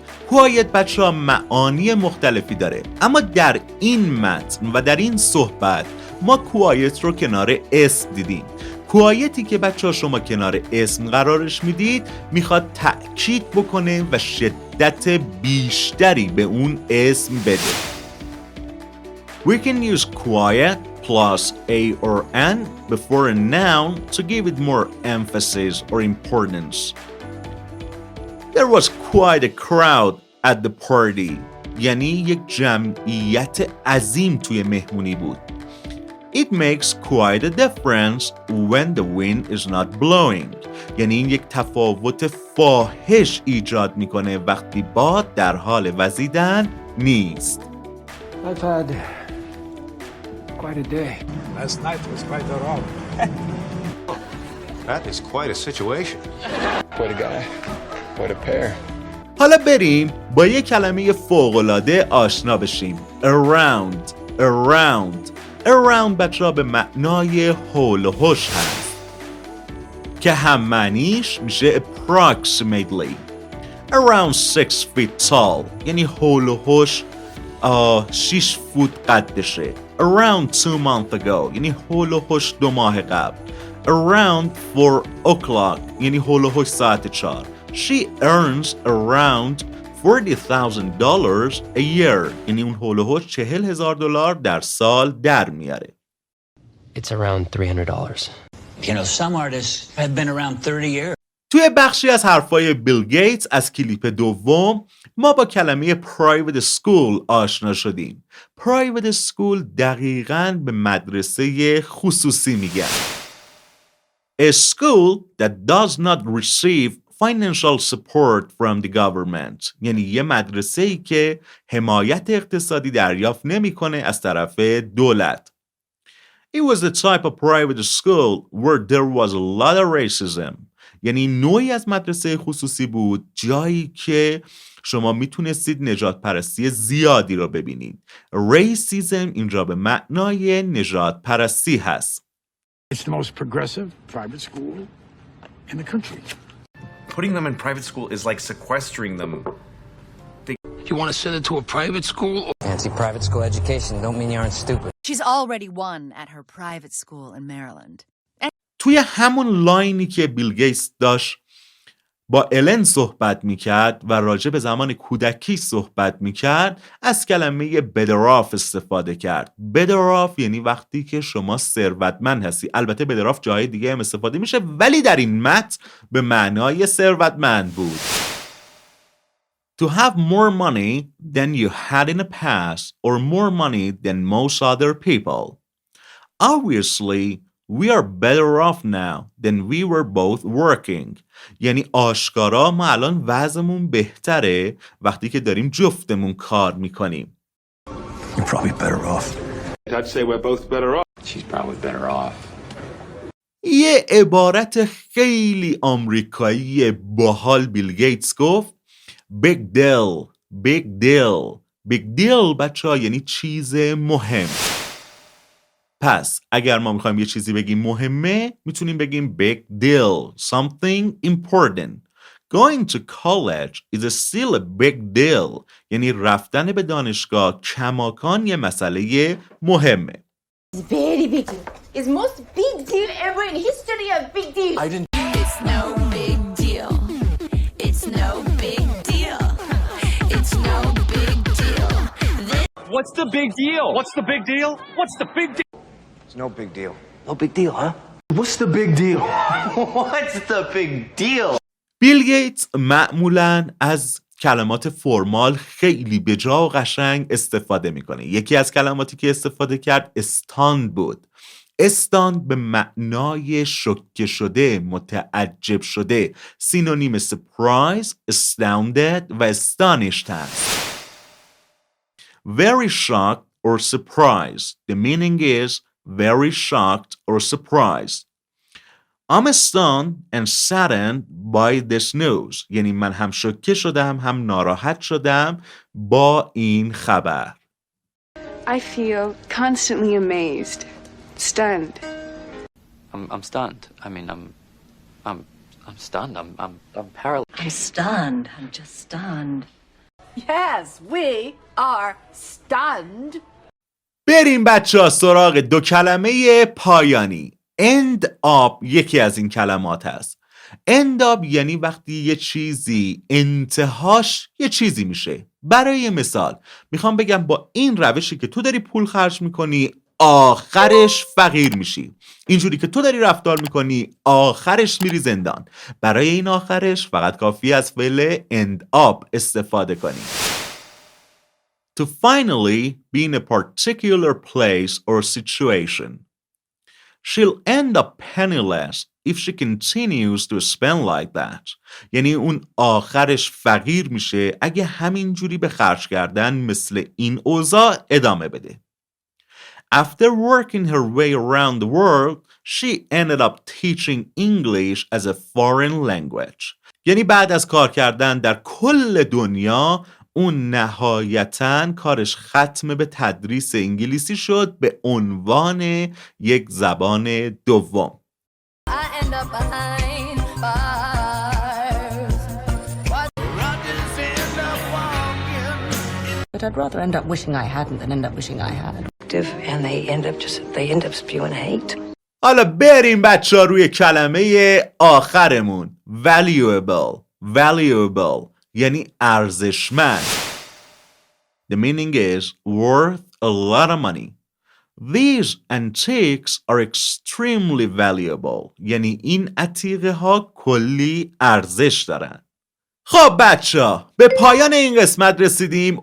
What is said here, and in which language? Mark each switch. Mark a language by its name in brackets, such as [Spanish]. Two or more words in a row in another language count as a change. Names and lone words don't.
[Persian] کوایت بچه‌ها معانی مختلفی داره، اما در این متن و در این صحبت ما کوایت رو کنار اسم دیدیم. کوایتی که بچه‌ها شما کنار اسم قرارش میدید میخواد تأکید بکنه و شدت بیشتری به اون اسم بده. [English] We can use quiet plus a or an before a noun to give it more emphasis or importance. There was quite a crowd at the party. [Persian] یعنی یک جمعیت عظیم توی مهمونی بود. [English] It makes quite a difference when the wind is not blowing. [Persian] یعنی این یک تفاوت فاحش ایجاد میکنه وقتی باد در حال وزیدن نیست. [English] I've had quite a day. Last night was quite a row. That is quite a situation. Quite a guy. Quite a pair. [Persian] حالا بریم با یک کلمه فوق‌العاده آشنا بشیم. Around بچه‌ها به معنای حول و حوش هست که هم معنیش میشه approximately. [English] Around 6 feet tall [Persian] یعنی حول و حوش 6 فوت قدشه. [English] Around 2 months ago [Persian] یعنی حول و حوش 2 ماه قبل. [English] Around 4 o'clock [Persian] یعنی حول و حوش ساعت 4. [English] She earns around $40,000 a year [Persian] یعنی اون حول و حوش $40,000 در سال در میاره. [English] It's around $300. You know, some artists have been around 30 years. [Persian] توی بخشی از حرفای بیل گیتس از کلیپ دوم ما با کلمه [English] private school [Persian] آشنا شدیم. [English] private school [Persian] دقیقاً به مدرسه خصوصی میگن. [English] A school that does not receive financial support from the government [Persian] یعنی یه مدرسه‌ای که حمایت اقتصادی دریافت نمی‌کنه از طرف دولت. [English] It was the type of private school where there was a lot of racism [Persian] یعنی نوعی از مدرسه خصوصی بود جایی که شما میتونستید نژاد پرستی زیادی رو ببینید. Racism اینجا به معنای نژاد پرستی هست. [English] It's the most progressive private school in the country. Putting them in private school is like sequestering them. You want to send it to a private school? Fancy private school education don't mean you aren't stupid. She's already won at her private school in Maryland. [Persian] توی همون لاینی که بیل گیتس داشت با الن صحبت میکرد و راجع به زمان کودکی صحبت میکرد، از کلمه بدراف استفاده کرد. بدراف یعنی وقتی که شما ثروتمند هستی. البته بدراف جای دیگه هم استفاده میشه، ولی در این متن به معنای ثروتمند بود. [English] To have more money than you had in the past or more money than most other people. Obviously, we are better off now than we were both working. [Persian] یعنی آشکارا ما الان وضعمون بهتره وقتی که داریم جفتمون کار میکنیم. [English] You're probably better off. I'd say we're both better off. She's probably better off. [Persian] یه عبارت خیلی آمریکایی باحال بیل گیتس گفت [English] Big deal, big deal. Big deal [Persian] بچه ها یعنی چیز مهم. پس اگر ما میخوایم یه چیزی بگیم مهمه میتونیم بگیم [English] big deal, something important. Going to college is still a big deal. [Persian] یعنی رفتن به دانشگاه کماکان یه مسئله مهمه. [English] It's very big deal. It's most big deal ever in history of big deal. I didn't. It's no big deal. It's no big deal. It's no big deal. What's the big deal? What's the big deal? What's the big deal? It's no big deal. No big deal, huh? What's the big deal? What's the big deal? [Persian] بیل گیتس معمولاً از کلمات فرمال خیلی بجا و قشنگ استفاده میکنه. یکی از کلماتی که استفاده کرد استاند بود. استاند به معنای شوکه شده، متعجب شده. سینونیم surprise، astounded و astonished هست. [English] Very shocked or surprised. The meaning is very shocked or surprised. I'm stunned and saddened by this news. [Persian] یعنی من هم شوکه شدم هم ناراحت شدم با این خبر. [English] I feel constantly amazed, stunned. I'm stunned. I mean, I'm stunned. I'm paralyzed. I'm stunned. I'm just stunned. Yes, we are stunned. [Persian] بریم بچه ها سراغ دو کلمه پایانی. [English] end up [Persian] یکی از این کلمات هست. [English] end up [Persian] یعنی وقتی یه چیزی انتهاش یه چیزی میشه. برای مثال میخوام بگم با این روشی که تو داری پول خرج میکنی آخرش فقیر میشی. اینجوری که تو داری رفتار میکنی آخرش میری زندان. برای این آخرش فقط کافی از فعل [English] end up [Persian] استفاده کنی. [English] To finally be in a particular place or situation. She'll end up penniless if she continues to spend like that. [Persian] یعنی اون آخرش فقیر میشه اگه همینجوری به خرج کردن مثل این اوضاع ادامه بده. [English] After working her way around the world, she ended up teaching English as a foreign language. [Persian] یعنی بعد از کار کردن در کل دنیا اون نهایتاً کارش ختم به تدریس انگلیسی شد به عنوان یک زبان دوم. [English] But I'd rather end up wishing I hadn't than end up wishing I had. And they end up spewing hate. [Persian] حالا بریم بچه ها روی کلمه آخرمون. Valuable یعنی ارزشمند. [English] The meaning is worth a lot of money. These antiques are extremely valuable. [Persian] یعنی این عتیقه ها کلی ارزش دارن. خب بچه‌ها به پایان این قسمت رسیدیم.